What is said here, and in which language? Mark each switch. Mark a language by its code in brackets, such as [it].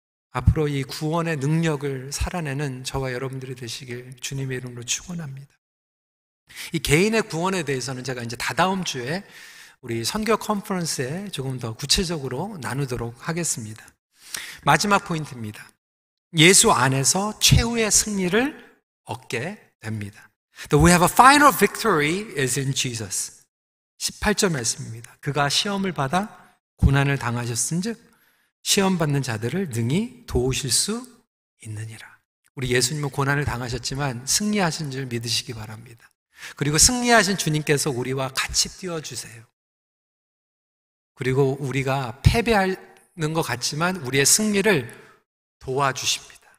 [ko] 앞으로 이 구원의 능력을 살아내는 저와 여러분들이 되시길 주님의 이름으로 축원합니다. 이 개인의 구원에 대해서는 제가 이제 다다음 주에 우리 선교 컨퍼런스에 조금 더 구체적으로 나누도록 하겠습니다. 마지막 포인트입니다. 예수 안에서 최후의 승리를 얻게 됩니다. [en] We have a final victory is in Jesus. [ko] 18절 말씀입니다. 그가 시험을 받아 고난을 당하셨은즉 시험 받는 자들을 능히 도우실 수 있느니라. 우리 예수님은 고난을 당하셨지만 승리하신 줄 믿으시기 바랍니다. 그리고 승리하신 주님께서 우리와 같이 뛰어주세요. 그리고 우리가 패배하는 것 같지만 우리의 승리를 도와주십니다.